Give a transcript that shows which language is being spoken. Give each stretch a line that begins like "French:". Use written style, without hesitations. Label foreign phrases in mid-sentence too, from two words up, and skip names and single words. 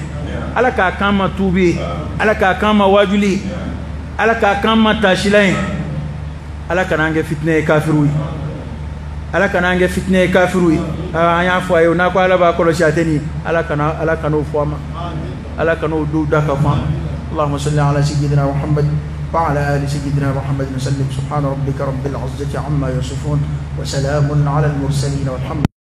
Bambara: ala k'a k'an ma tuubi ye ala k'a k'an ma wajuli ye ala k'a k'an ma taasila ye ala kan'an kɛ fitinɛ ye kafiru ye ala kan'an kɛ fitinɛ ye kafiru ye an y'a fɔ a ye n'a ko ala b'a kɔlɔsi a tɛ nin ala kan'o fɔ a ma ala kan'o dow da ka fɔ a ma
Arabic: اللهم صل على سيدنا محمد وعلى آل سيدنا محمد وسلم سبحان ربك رب العزة عما يصفون وسلام على المرسلين والحمد لله